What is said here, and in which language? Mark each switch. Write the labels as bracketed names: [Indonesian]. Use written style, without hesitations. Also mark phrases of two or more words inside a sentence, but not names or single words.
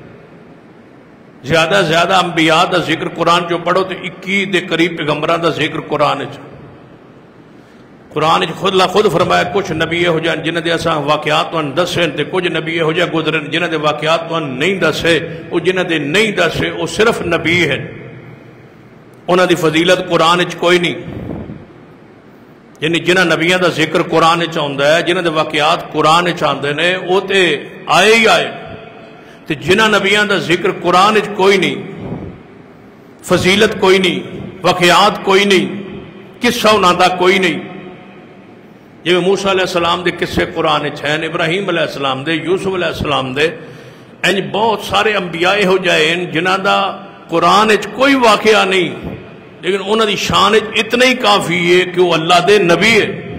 [Punjabi] زیادہ انبیاء دا ذکر قرآن جو پڑھو تو 21 دے قریب پیغمبران دا ذکر قرآن خود فرمایا کچھ نبی ہو جائیں جنہ دے اساں واقعات تو دسیں تے کچھ نبی ہو جائیں گزرن جنہ دے واقعات تو نہیں دسے، وہ جنہ دے نہیں دسے وہ صرف نبی ہے، انہاں دی فضیلت قرآن کوئی نہیں. یعنی جنہ نبیاں دا ذکر قرآن چاہتا ہے، جنہ دے واقعات قرآن چاہتے ہیں، وہ تے آئے ہی آئے. تے جنہ نبیاں دا ذکر قرآن کوئی نہیں، فضیلت کوئی نہیں، واقعات کوئی نہیں، قصہ انہاں دا کوئی نہیں. جی موسیٰ علیہ السلام دے قصے قرآن ہیں، ابراہیم علیہ السلام دے، یوسف علیہ السلام دے، بہت سارے انبیاء ہو جائیں جنہ دا قرآن کوئی واقعہ نہیں، لیکن انہوں دی شان اتنا ہی کافی ہے کہ وہ اللہ دے نبی ہے.